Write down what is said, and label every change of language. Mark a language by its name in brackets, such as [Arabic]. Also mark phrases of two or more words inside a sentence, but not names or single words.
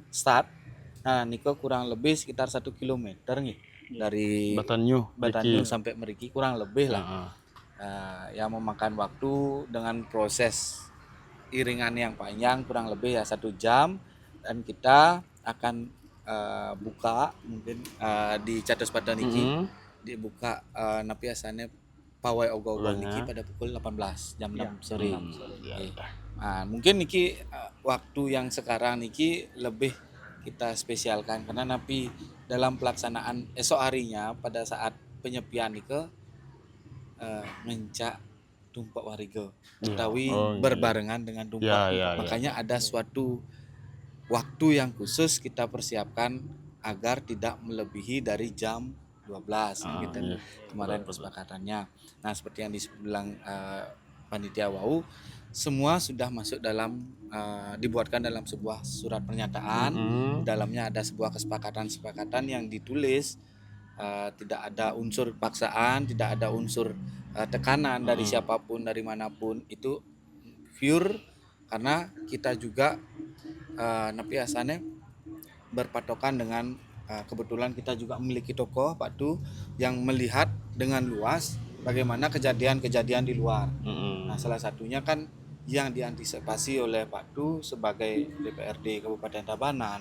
[Indonesian] Nah, niko kurang lebih sekitar 1 kilometer nih dari Batanyu. Batanyu Iki. sampai Meriki kurang lebih lah. Heeh. Yang memakan waktu dengan proses iringan yang panjang kurang lebih ya 1 jam, dan kita akan buka mungkin di Catus Pada niki Mm-mm. dibuka [Balinese] napi asane [Indonesian] pawai ogoh-ogoh niki Pokoknya. pada pukul 18 jam 6 sore. Ya, Oke. udah. Mungkin niki waktu yang sekarang niki lebih kita spesialkan karena napi dalam pelaksanaan esok harinya pada saat penyepian [Balinese] nike ngencak [Indonesian] tumpak wariga Iya. utawi Oh, iya. berbarengan dengan tumpak. Ya, ya, ya. Makanya ada suatu waktu yang khusus kita persiapkan agar tidak melebihi dari jam 12 gitu Iya. kemarin kesepakatannya. Nah, seperti yang dibilang panitia WAU, semua sudah masuk dalam dibuatkan dalam sebuah surat pernyataan. Mm-mm. Di dalamnya ada sebuah kesepakatan yang ditulis, tidak ada unsur paksaan, tidak ada unsur tekanan dari siapapun, dari manapun. Itu pure karena kita juga [Balinese] napi asane [Indonesian] berpatokan dengan kebetulan kita juga memiliki tokoh Pak Tu yang melihat dengan luas bagaimana kejadian-kejadian di luar. Mm-mm. Nah, salah satunya kan yang diantisipasi oleh Pak Tu sebagai DPRD Kabupaten Tabanan,